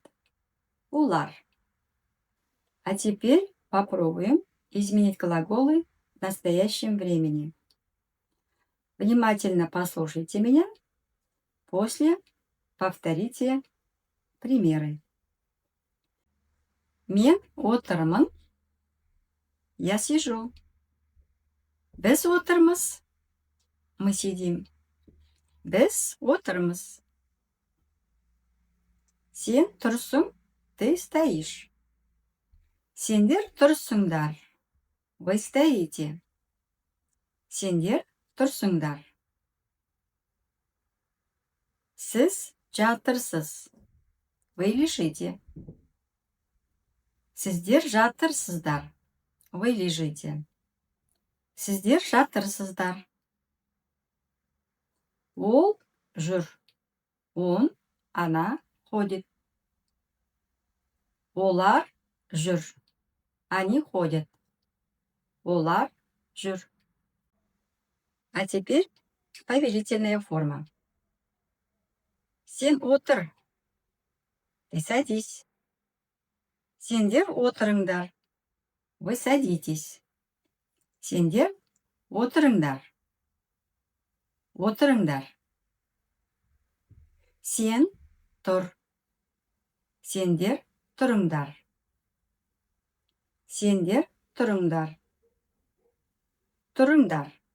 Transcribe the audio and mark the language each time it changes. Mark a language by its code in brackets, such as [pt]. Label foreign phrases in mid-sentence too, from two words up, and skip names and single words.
[kk] Улар. [ru] А теперь попробуем изменить глаголы в настоящем времени. Внимательно послушайте меня, после повторите примеры. [kk] Мен отырмын, [ru] я сижу. [kk] Біз отырмыз, [ru] мы сидим. [kk] Біз отырмыз. Сен тұрсың, [ru] ты стоишь. [kk] Сендер тұрсыңдар, [ru] вы стоите. [kk] Сендер тұрсыңдар. Сіз жатырсыз, [ru] вы лежите. [kk] Сіздер жатырсыздар, [ru] вы лежите. [kk] Сіздер жатырсыздар. Ол жүр, [ru] он, она ходит. [kk] Олар жүр, [ru] они ходят. [kk] Олар жүр. [ru] А теперь повелительная форма. [kk] Сен отыр, [ru] ты садись. [kk] Сендер отырыңдар, [ru] вы садитесь. [kk] Сендер отырыңдар, отырыңдар. Сен тұр, сендер тұрыңдар. Сендер тұрыңдар, тұрыңдар.